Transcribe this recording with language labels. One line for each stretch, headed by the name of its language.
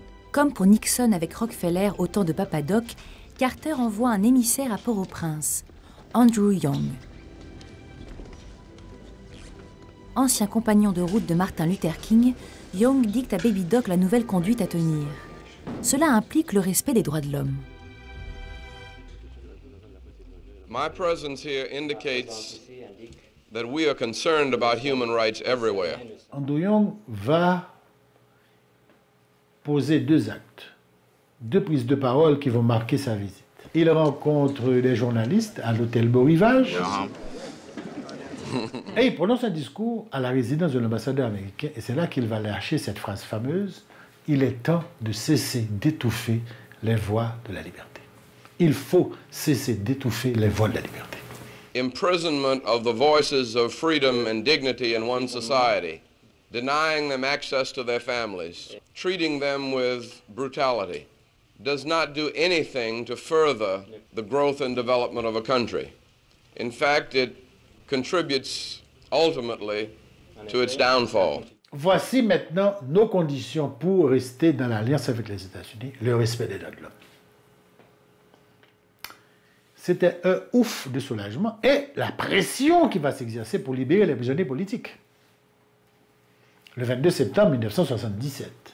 French: Comme pour Nixon avec Rockefeller au temps de Papadoc, Carter envoie un émissaire à Port-au-Prince, Andrew Young. Ancien compagnon de route de Martin Luther King, Young dicte à Baby Doc la nouvelle conduite à tenir. Cela implique le respect des droits de l'homme.
English: My presence here indicates that we are concerned about human rights everywhere.
French: Andrew Young va poser deux actes, deux prises de parole qui vont marquer sa visite. Il rencontre des journalistes à l'hôtel Beau Rivage. Et il prononce un discours à la résidence de l'ambassadeur américain, et c'est là qu'il va lâcher cette phrase fameuse: « Il est temps de cesser d'étouffer les voix de la liberté. » Il faut cesser d'étouffer les voix de la liberté.
English: Imprisonment of the voices of freedom and dignity in one society, denying them access to their families, treating them with brutality, does not do anything to further the growth and development of a country. In fact, it contributes ultimately to its downfall.
French: Voici maintenant nos conditions pour rester dans l'alliance avec les États-Unis, le respect des droits de l'homme. C'était un ouf de soulagement et la pression qui va s'exercer pour libérer les prisonniers politiques. Le 22 septembre 1977.